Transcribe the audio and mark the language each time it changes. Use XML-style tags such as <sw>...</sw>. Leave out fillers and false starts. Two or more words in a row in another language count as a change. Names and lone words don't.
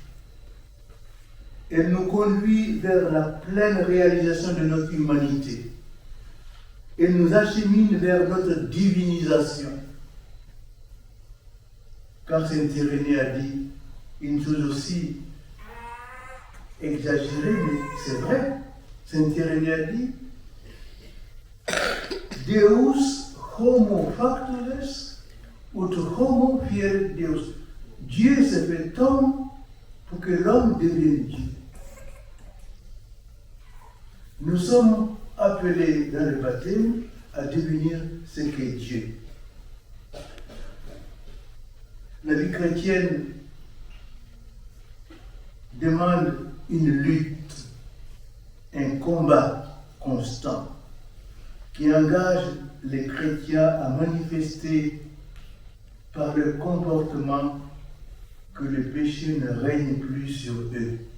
<fr>Elle nous conduit vers la pleine réalisation de notre humanité. Elle nous achemine vers notre divinisation. Quand Saint Irénée a dit une chose aussi exagérée, mais c'est vrai, Saint Irénée a dit</fr> <la>Deus homo factores ut homo fieret Deus.</la> <fr>Dieu s'est fait homme pour que l'homme devienne Dieu. Nous sommes appelés dans le baptême à devenir ce qu'est Dieu. La vie chrétienne demande une lutte, un combat constant qui engage les chrétiens à manifester par leur comportement que le péché ne règne plus sur eux.</fr>